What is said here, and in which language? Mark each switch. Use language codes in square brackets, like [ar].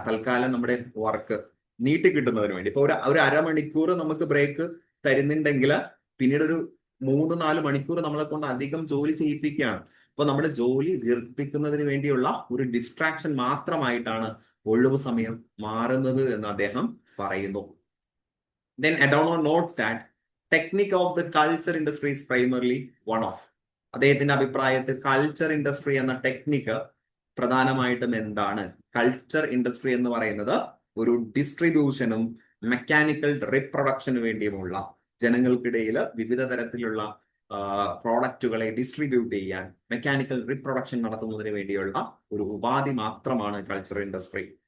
[ml] തൽക്കാലം നമ്മുടെ വർക്ക് നീട്ടി കിട്ടുന്നതിന് വേണ്ടി ഇപ്പൊ ഒരു അരമണിക്കൂർ നമുക്ക് ബ്രേക്ക് തരുന്നുണ്ടെങ്കിൽ പിന്നീട് ഒരു 3-4 മണിക്കൂർ നമ്മളെ കൊണ്ട് അധികം ജോലി ചെയ്യിപ്പിക്കുകയാണ്. അപ്പൊ നമ്മുടെ ജോലി ദീർഘിപ്പിക്കുന്നതിന് വേണ്ടിയുള്ള ഒരു ഡിസ്ട്രാക്ഷൻ മാത്രമായിട്ടാണ് ഒഴിവ് സമയം മാറുന്നത് എന്ന് അദ്ദേഹം പറയുന്നു. [en] Then Adorno notes that technique of the culture industry is primarily one of. [ml] അദ്ദേഹത്തിന്റെ അഭിപ്രായത്തിൽ കൾച്ചർ ഇൻഡസ്ട്രി എന്ന ടെക്നിക്ക് പ്രധാനമായിട്ടും എന്താണ്? കൾച്ചർ ഇൻഡസ്ട്രി എന്ന് പറയുന്നത് ഒരു ഡിസ്ട്രിബ്യൂഷനും മെക്കാനിക്കൽ റീപ്രൊഡക്ഷന് വേണ്ടിയുമുള്ള, ജനങ്ങൾക്കിടയിൽ വിവിധ തരത്തിലുള്ള പ്രോഡക്റ്റുകളെ ഡിസ്ട്രിബ്യൂട്ട് ചെയ്യാൻ മെക്കാനിക്കൽ റീപ്രൊഡക്ഷൻ നടത്തുന്നതിന് വേണ്ടിയുള്ള ഒരു ഉപാധി മാത്രമാണ് കൾച്ചർ ഇൻഡസ്ട്രി.